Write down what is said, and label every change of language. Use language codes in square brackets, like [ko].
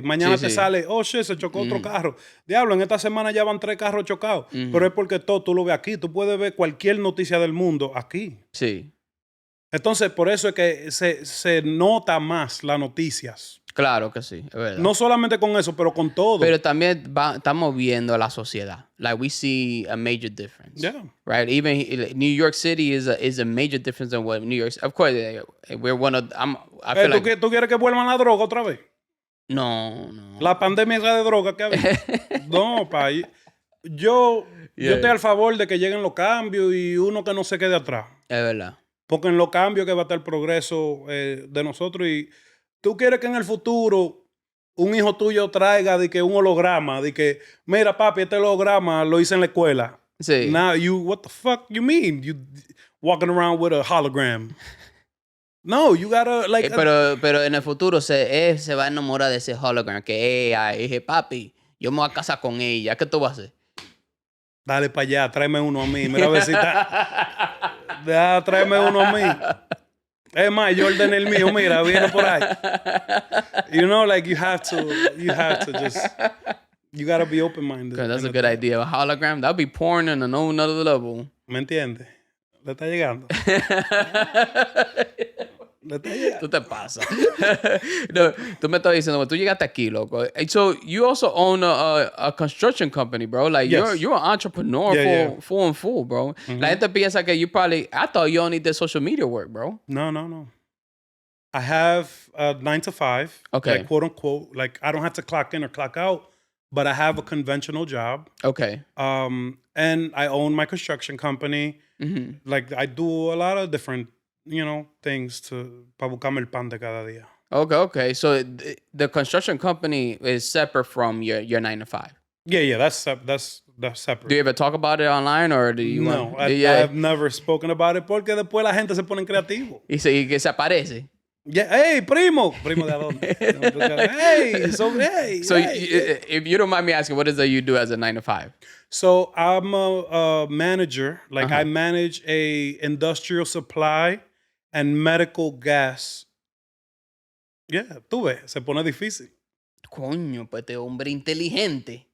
[es] Mañana te sale, [en] oh shit, [es] se chocó otro carro. Diablo, en esta semana ya van 3 carros chocados. Pero es porque todo tú lo ves aquí. Tú puedes ver cualquier noticia del mundo aquí. Sí. Entonces, por eso es que se nota más las noticias. Claro que sí, es verdad. No solamente con eso, pero con todo. Pero también estamos viendo la sociedad. [en] Like, we see a major difference. Yeah. Right? Even New York City is a major difference than what New York... Of course, we're one of... I feel like... [es] ¿Tú quieres que vuelvan la droga otra vez? No. La pandemia de droga que había. No, pa. Yo estoy al favor de que lleguen los cambios y uno que no se quede atrás. Es verdad. Porque en los cambios que va a estar el progreso de nosotros y... Tú quieres que en el futuro un hijo tuyo traiga de que un holograma, de que, mira, papi, este holograma lo hice en la escuela. Sí. [en] Now what the fuck you mean? You walking around with a hologram. No, you gotta, like... [es] Pero en el futuro se va a enamorar de ese hologram que dije, papi, yo me voy a casar con ella. ¿Qué tú vas a hacer? Dale para allá, tráeme uno a mí. Mira a ver si está... tráeme uno a mí. Es más, yo ordené el mío, mira, viene por ahí. [en] You know, like, you have to just, you gotta be open-minded. That's a good idea. A hologram, that'll be porn on another level. [es] ¿Me entiendes? ¿Le está llegando? Tú te pasas. No, tú me estás diciendo, tú llegaste aquí, loco. [en] So, you also own a construction company, bro. Like, yes. you're an entrepreneur full, bro. Mm-hmm. [es] La gente piensa que [en] you probably... I thought you only did social media work, bro. No. I have a 9 to 5. Okay. Like, quote unquote. Like, I don't have to clock in or clock out, but I have a conventional job. Okay. And I own my construction company. Mm-hmm. Like, I do a lot of different, things [es] para buscarme el pan de cada día. [en] Okay. So the construction company is separate from your 9 to 5. Yeah. That's separate. Do you ever talk about it online or do you? No, I've never spoken about it [es] porque después la gente se pone creativo. Y que se aparece. [en] Yeah, hey, [es] primo de dónde? Hey. [en] So if you don't mind me asking, what is that you do as a 9 to 5? So I'm a manager. Like I manage a industrial supply and medical gas. [es] Yeah, tú ves, se pone difícil. Coño, pues este hombre inteligente.